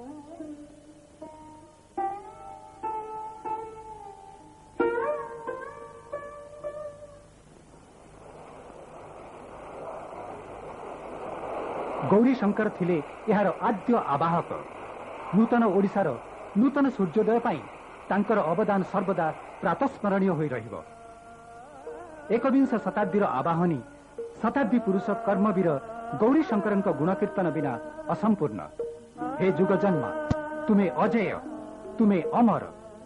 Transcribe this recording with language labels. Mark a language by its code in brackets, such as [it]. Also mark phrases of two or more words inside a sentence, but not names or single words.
[or] ଗୌରୀ ଶଙ୍କର ଥିଲେ ଯାର ଆଦ୍ୟ ଆବାହକ। ନୂତନ ଓଡ଼ିଶାର ନୂତନ ସୂର୍ଯ୍ୟୋଦୟ ପାଇଁ ତାଙ୍କର ଅବଦାନ ସର୍ବଦା ପ୍ରାତଃସ୍ମରଣୀୟ ହୋଇ ରହିବ। ଏକବିଂଶ ଶତାବ୍ଦୀର ଆବାହନୀ ଶତାବ୍ଦୀ ପୁରୁଷ କର୍ମବୀର ଗୌରୀ ଶଙ୍କରଙ୍କ ଗୁଣକୀର୍ତ୍ତନ ବିନା ଅସମ୍ପୂର୍ଣ୍ଣ। ହେ ଯୁଗ ଜନ୍ମ, ତୁମେ ଅଜେୟ, ତୁମେ ଅମର।